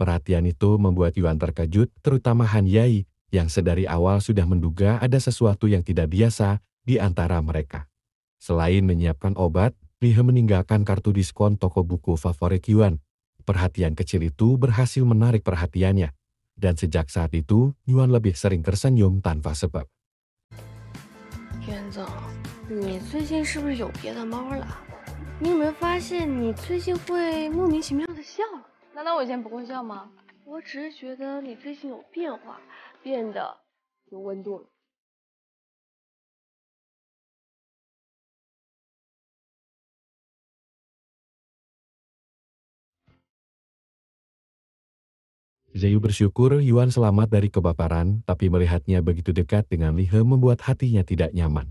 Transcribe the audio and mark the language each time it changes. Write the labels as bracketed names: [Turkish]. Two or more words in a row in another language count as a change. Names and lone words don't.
[Indonesian] Perhatian itu membuat Yuan terkejut, terutama Han Yai, yang sedari awal sudah menduga ada sesuatu yang tidak biasa di antara mereka. Selain menyiapkan obat, Lihe meninggalkan kartu diskon toko buku favorit Yuan. Perhatian kecil itu berhasil menarik perhatiannya, dan sejak saat itu, Yuan lebih sering tersenyum tanpa sebab. [Chinese] 元总，你最近是不是有别的猫了？你有没有发现你最近会莫名其妙的笑了？难道我以前不会笑吗？我只是觉得你最近有变化，变得有温度了。 [Indonesian] Zhou bersyukur Yuan selamat dari kebakaran, tapi melihatnya begitu dekat dengan Lihe membuat hatinya tidak nyaman.